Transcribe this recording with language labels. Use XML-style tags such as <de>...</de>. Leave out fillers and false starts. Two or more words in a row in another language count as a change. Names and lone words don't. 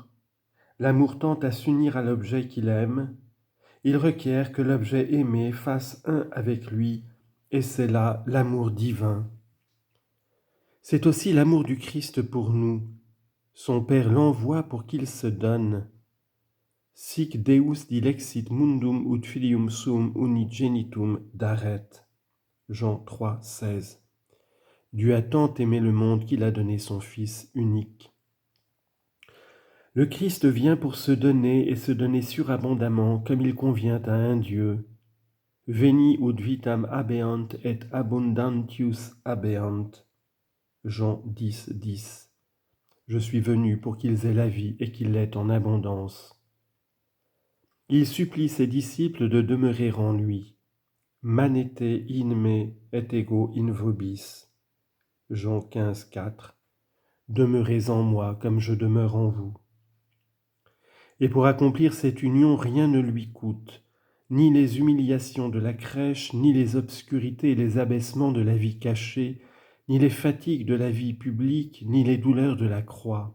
<fr>L'amour tend à s'unir à l'objet qu'il aime. Il requiert que l'objet aimé fasse un avec lui, et c'est là l'amour divin. C'est aussi l'amour du Christ pour nous. Son Père l'envoie pour qu'il se donne.</fr> <la>Sic Deus dilexit mundum ut filium suum unigenitum daret.</la> <fr>Jean 3, 16. Dieu a tant aimé le monde qu'il a donné son Fils unique. Le Christ vient pour se donner et se donner surabondamment comme il convient à un Dieu.</fr> <la>Veni ut vitam habeant et abundantius habeant.</la> <fr>Jean 10, 10. Je suis venu pour qu'ils aient la vie et qu'ils l'aient en abondance. Il supplie ses disciples de demeurer en lui.</fr> <la>Manete in me et ego in vobis.</la> <fr>Jean 15, 4. Demeurez en moi comme je demeure en vous. Et pour accomplir cette union, rien ne lui coûte, ni les humiliations de la crèche, ni les obscurités et les abaissements de la vie cachée, ni les fatigues de la vie publique, ni les douleurs de la croix.</fr>